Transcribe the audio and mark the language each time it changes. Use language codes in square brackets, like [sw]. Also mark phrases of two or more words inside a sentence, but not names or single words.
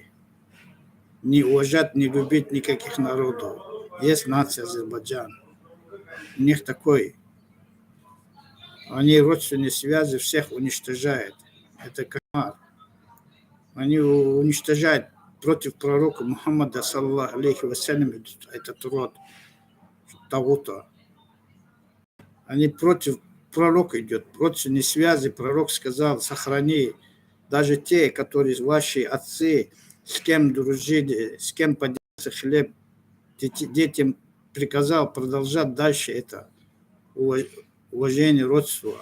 [ru] Не уважать, не любить никаких народов. Есть нация Азербайджан. У них такой. Они родственные связи всех уничтожают. Это кошмар. Они уничтожают против пророка Мухаммада, [ar] صلى الله عليه وسلم, [ru] этот род того-то. Они против пророка идет, родственные связи. Пророк сказал, сохрани. Даже те, которые ваши отцы, с кем дружили, с кем поделился хлеб, детям приказал продолжать дальше это уважение, родство.